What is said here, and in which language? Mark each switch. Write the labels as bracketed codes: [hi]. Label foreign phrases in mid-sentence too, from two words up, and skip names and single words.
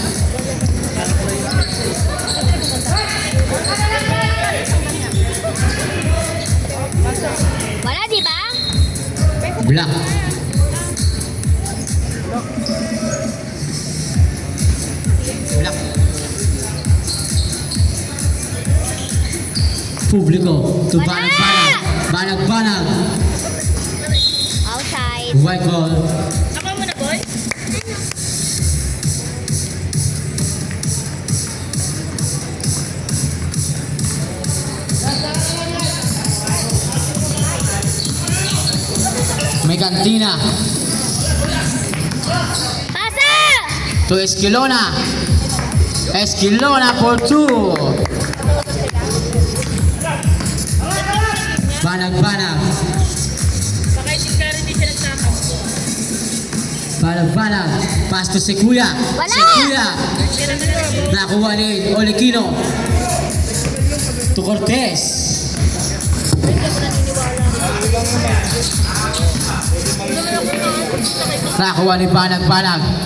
[tl] Wala, di ba? [en] Black. Black. [tl] Publico. To Wala! Banag-banag. Banag-banag. [en] Outside. White ball. [tl] Ako muna, boy. Megantina. Pasa! [en] To Esquilona. Esquilona for 2. [tl] Banag-banag. Baka isin ka rin di siya nagsakap. Banag-banag. [en] Pass to [tl] si Kuya. Wala! Si Kuya. Nakuha ni Olikino. To Cortez. Nakuha ni Banag-banag.